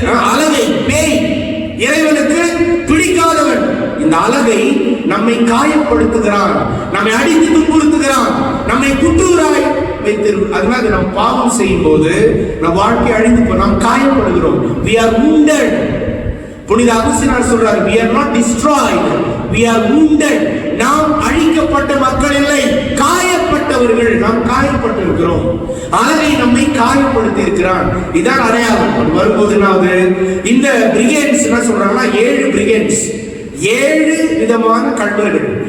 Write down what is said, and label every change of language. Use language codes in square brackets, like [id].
[ta] அலகை பேய், இறைவனுக்கு பிடிக்காதவன். இந்த அலகை நம்மை காயப்படுத்துகிறான், நம்மை அடித்து துன்புறுத்துகிறான், நம்மை குற்றூராய் வைத்திருக்கும். அதனால நாம் பாவம் செய்யும் போது நம் வாழ்க்கை அழிந்து நாம் காயப்படுகிறோம். [en] we are wounded. [ta] புனித அகுஸ்தீனார் சொல்றார், [en] we are not destroyed, we are wounded. [ta] நாம் அழிக்கப்பட்ட மக்கள் இல்லை, காயப்பட்டவர்கள். நாம் காயப்பட்டிருக்கிறோம். அலகை நம்மை காயப்படுத்தி இருக்கிறான். இதான் அடையாளம். வரும்போது இந்த பிரிகேட்ஸ் என்ன சொல்றாங்கன்னா 7 பிரிகேட்ஸ், 7 விதமான கல்வர்கள்.